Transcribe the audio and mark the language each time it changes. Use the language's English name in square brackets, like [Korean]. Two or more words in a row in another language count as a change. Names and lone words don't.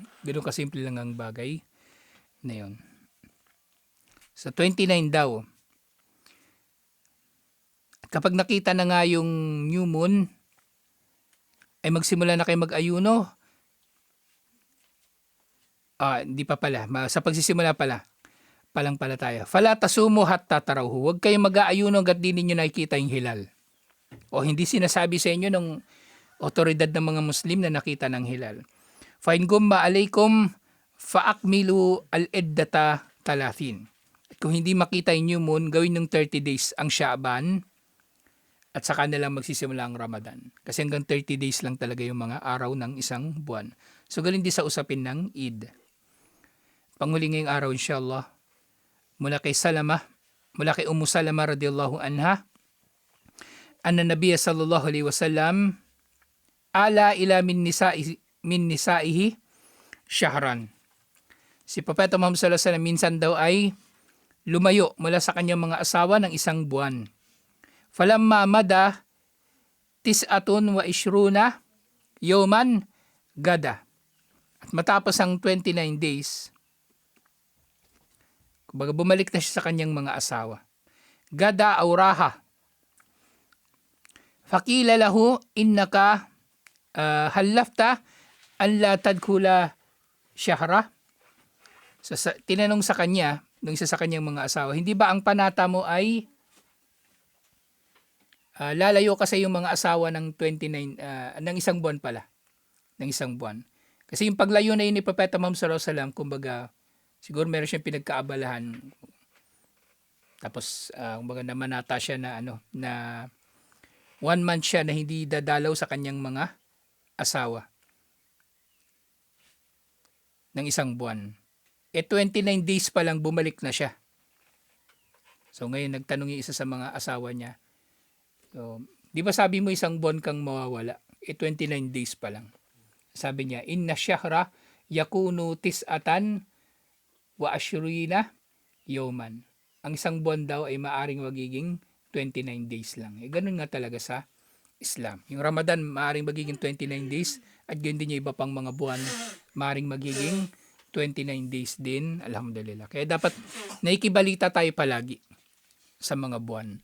[Filipino] Ganun kasimple lang ang bagay na yun. Sa 29 daw, kapag nakita na nga yung [English] new moon, [Filipino] ay magsimula na kayo mag-ayuno. Hindi pa pala. Sa pagsisimula pala. Palang pala tayo. [Arabic] فلا تصوموا حتى تروه. [Filipino] Huwag kayong mag-aayuno hanggat di ninyo nakikita yung hilal. O hindi sinasabi sa inyo ng otoridad ng mga Muslim na nakita ng hilal. [Arabic] فإن غم عليكم فأكملوا العدة 30. [Filipino] At kung hindi makita yung [English] new moon, [Filipino] gawin ng 30 days ang Sha'ban at saka na lang magsisimula ang Ramadan. Kasi hanggang 30 days lang talaga yung mga araw ng isang buwan. So galing din sa usapin ng Eid. Panghuli ngayong araw inshallah, mula kay Ummu Salama [Arabic] رضي الله عنها أن النبي صلى الله عليه وسلم آلى من نسائه شهرا. [Filipino] Si Propeta Muhammad [Arabic] صلى الله عليه وسلم [Filipino] minsan daw ay lumayo mula sa kanyang mga asawa ng isang buwan. [Arabic] فلما مضى تسعة وعشرون يوما غدا. [Filipino] At matapos ang 29 days, kumbaga bumalik na siya sa kanyang mga asawa. [Arabic] غدا أو راح. فقيل له إنك حلفت أن لا تدخل شهرا. [Filipino] So, tinanong sa kanya, nung isa sa kanyang mga asawa, hindi ba ang panata mo ay lalayo kasi yung mga asawa ng 29, ng isang buwan pala. Ng isang buwan. Kasi yung paglayo na yun ni Propeta Muhammad [Arabic] صلى الله عليه وسلم, [Filipino] kumbaga, siguro meron siyang pinagkaabalahan. Tapos, kumbaga namanata siya na, na 1 month siya na hindi dadalaw sa kanyang mga asawa. Ng isang buwan. 29 days pa lang bumalik na siya. So ngayon nagtanong yung isa sa mga asawa niya. So, di ba sabi mo isang buwan kang mawawala? 29 days pa lang. Sabi niya, [Arabic] إن الشهر يكون تسعة وعشرين يوما. [Filipino] Ang isang buwan daw ay maaring magiging 29 days lang. Ganun nga talaga sa Islam. Yung Ramadan maaring magiging 29 days at ganun din yung iba pang mga buwan maaring magiging 29 days din, alhamdulillah. Kaya dapat naikibalita tayo palagi sa mga buwan.